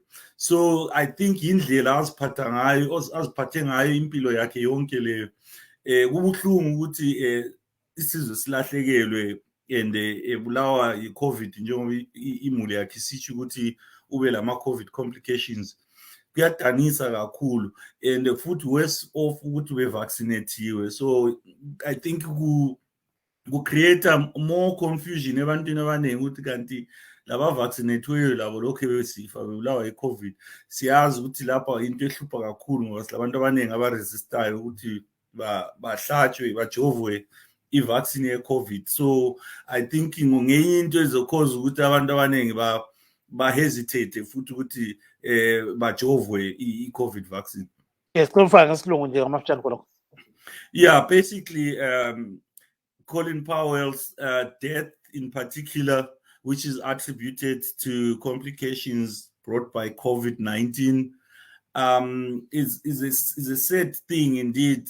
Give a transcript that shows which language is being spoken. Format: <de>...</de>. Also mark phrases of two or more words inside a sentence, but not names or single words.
<en>So I think</en> <nd>indlela aziphathe ngayo impilo yakhe yonke leyo kubuhlungu ukuthi isizwe silahlekelwe and ebulawa yi-COVID njengoba imuli yakhe isitsho ukuthi ube lama</nd> <en>COVID complications.</en> <nd>Kuyadanisa kakhulu and futhi</nd> <en>worse off</en> <nd>ukuthi bevaccinatiwe.</nd> <en>So I think create more confusion</en> <nd>ebantwini abaningi ukuthi kanti laba vaccinatiwe labo lokho besifa bebulawa yi-COVID. Siyazi ukuthi lapha into ehlupha kakhulu ngoba silabantu abaningi abaresistayo ukuthi bahlatshwe bajovwe i-vaccine ye-COVID.</nd> <en>So I think</en> <nd>ngenye into ezokhoza ukuthi abantu abaningi hesitate futhi ukuthi bajovwe i-</nd> <en>COVID vaccine.</en> <nd>Yes, kufaka ngesilungu nje ngamafutshane khona.</nd> <en>Yeah, basically Colin Powell's death in particular, which is attributed to complications brought by COVID-19, is a sad thing indeed.</en>